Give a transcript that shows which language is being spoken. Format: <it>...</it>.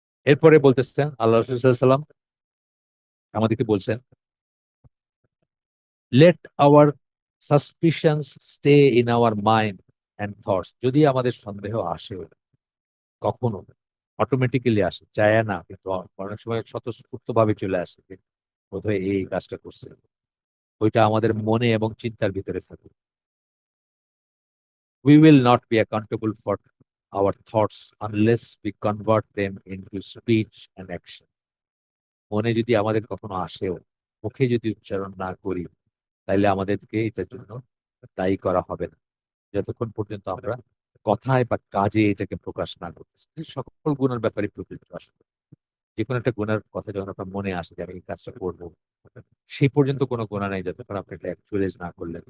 <bn>এরপরে বলতেছেন আল্লাহ রাসূল সাল্লাল্লাহু আলাইহি ওয়াসাল্লাম আমাদেরকে বলছেন,</bn> <en>Let our suspicions stay in our mind and thoughts.</en> <bn>যদি আমাদের সন্দেহ আসে, কখনো অটোমেটিক্যালি আসে, চায় না, কিন্তু অনেক সময় স্বতঃস্ফূর্ত ভাবে চলে আসে যে বোধহয় এই কাজটা করছে, ওইটা আমাদের মনে এবং চিন্তার ভিতরে থাকে।</bn> <en>We will not be accountable for our thoughts unless we convert them into speech and action.</en> <bn>মনে যদি আমাদের কখনো আসেও, মুখে যদি উচ্চারণ না করি, তাইলে আমাদেরকে এটার জন্য দায়ী করা হবে না, যতক্ষণ পর্যন্ত আমরা কথায় বা কাজে এটাকে প্রকাশ না করতেছি। এই সকল গুণের ব্যাপারে প্রযোজ্য আসলে। যে কোনো একটা গুণের কথা যখন আপনার মনে আসে যে আমি এই কাজটা করবো, সেই পর্যন্ত কোনো গুণা নাই যতক্ষণ আপনি এটা অ্যাকচুয়ালাইজ না করলেন।</bn>